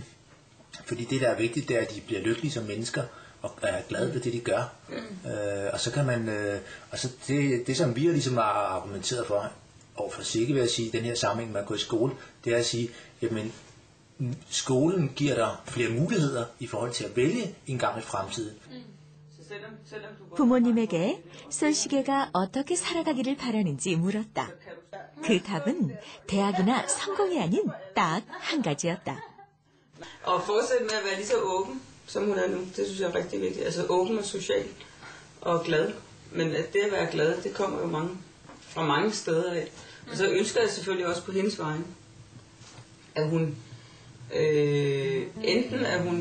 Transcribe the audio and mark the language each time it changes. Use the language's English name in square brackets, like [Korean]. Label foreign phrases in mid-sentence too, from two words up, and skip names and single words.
[Danish] Fordi det, der er vigtigt, det er, at de bliver lykkelige som mennesker, og er glade ved det, de gør. Og så kan man, det som vi ligesom har argumenteret for, og for sikkert vil jeg sige, den her sammenhæng, man går i skole, det er at sige, jamen, skolen giver dig flere muligheder i forhold til at vælge en gang i fremtiden. [Korean] 부모님에게 선식애가 어떻게 살아가기를 바라는지 물었다. 그 답은 대학이나 성공이 아닌 딱 한 가지였다. [Danish] Og fortsætte med at være lige så åben, som hun er nu, det synes jeg er rigtig vigtigt. Altså åben og social og glad. Men at det at være glad, det kommer jo fra mange steder af. Og så ønsker jeg selvfølgelig også på hendes vegne, at hun enten at hun...